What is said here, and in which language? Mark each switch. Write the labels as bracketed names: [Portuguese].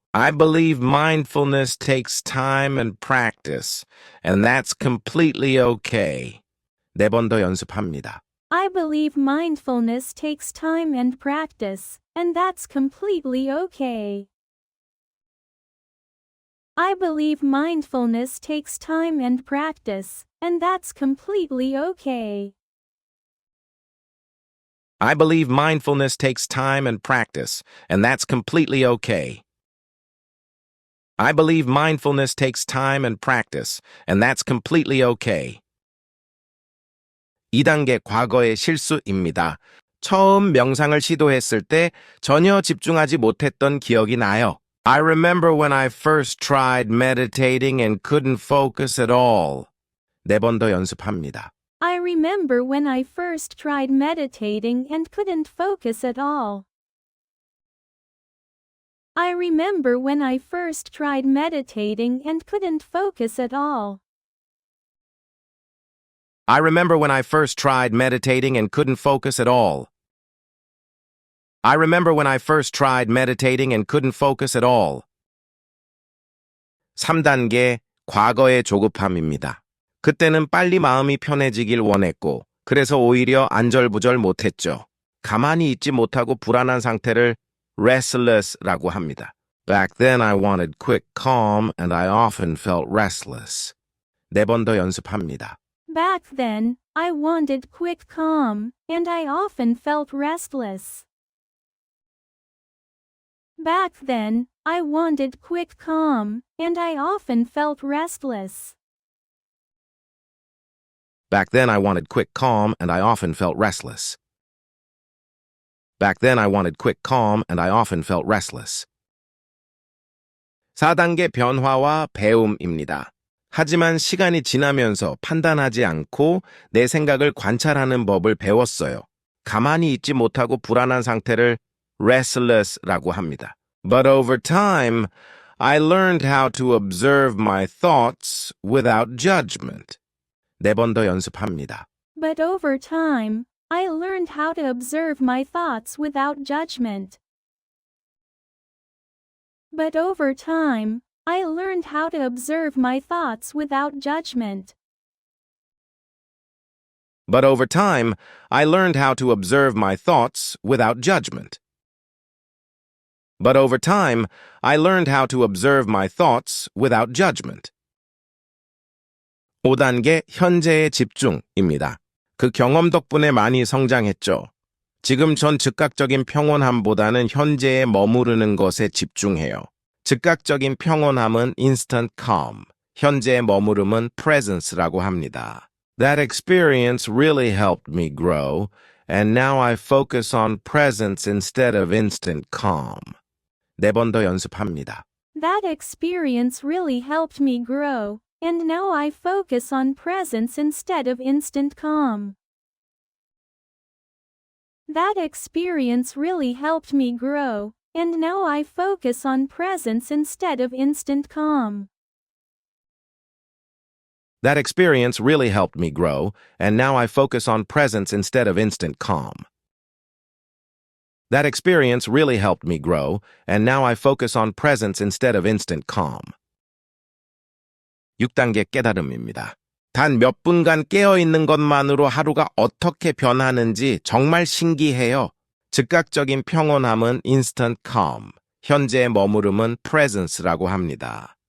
[English] I believe mindfulness takes time and practice, and that's completely okay. [Korean] 네 번 더 연습합니다. [English] I believe mindfulness takes time and practice, and that's completely okay. I believe mindfulness takes time and practice, and that's completely okay. I believe mindfulness takes time and practice, and that's completely okay. I believe mindfulness takes time and practice, and that's completely okay. [Korean] 2단계 과거의 실수입니다. 처음 명상을 시도했을 때 전혀 집중하지 못했던 기억이 나요. [English] I remember when I first tried meditating and couldn't focus at all. [Korean] 네 번 더 연습합니다. [English] I remember when I first tried meditating and couldn't focus at all. I remember when I first tried meditating and couldn't focus at all. I remember when I first tried meditating and couldn't focus at all. I remember when I first tried meditating and couldn't focus at all. [Korean] 3단계 과거의 조급함입니다. 그때는 빨리 마음이 편해지길 원했고, 그래서 오히려 안절부절 못했죠. 가만히 있지 못하고 불안한 상태를 restless라고 합니다. [English] Back then I wanted quick calm and I often felt restless. [Korean] 네 번 더 연습합니다. [English] Back then, I wanted quick calm, and I often felt restless. Back then, I wanted quick calm, and I often felt restless. Back then I wanted quick calm and I often felt restless. Back then I wanted quick calm and I often felt restless. [Korean] 4단계 변화와 배움입니다. 하지만 시간이 지나면서 판단하지 않고 내 생각을 관찰하는 법을 배웠어요. 가만히 있지 못하고 불안한 상태를 restless라고 합니다. [English] But over time, I learned how to observe my thoughts without judgment. [Korean] 네 번 더 연습합니다. [English] But over time, I learned how to observe my thoughts without judgment. But over time, I learned how to observe my thoughts without judgment. But over time, I learned how to observe my thoughts without judgment. But over time, I learned how to observe my thoughts without judgment. [Korean] 5단계 현재의 집중입니다. 그 경험 덕분에 많이 성장했죠. 지금 전 즉각적인 평온함보다는 현재에 머무르는 것에 집중해요. 즉각적인 평온함은 [English] instant calm, [Korean] 현재의 머무름은 presence라고 합니다. [English] That experience really helped me grow, and now I focus on presence instead of instant calm. [Korean] 네 번 더 연습합니다. [English] That experience really helped me grow, and now I focus on presence instead of instant calm. That experience really helped me grow, and now I focus on presence instead of instant calm. That experience really helped me grow, and now I focus on presence instead of instant calm. That experience really helped me grow, and now I focus on presence instead of instant calm. [Korean] 6단계 깨달음입니다. 단 몇 분간 깨어있는 것만으로 하루가 어떻게 변하는지 정말 신기해요. 즉각적인 평온함은 [English] instant calm, [Korean] 현재의 머무름은 presence라고 합니다.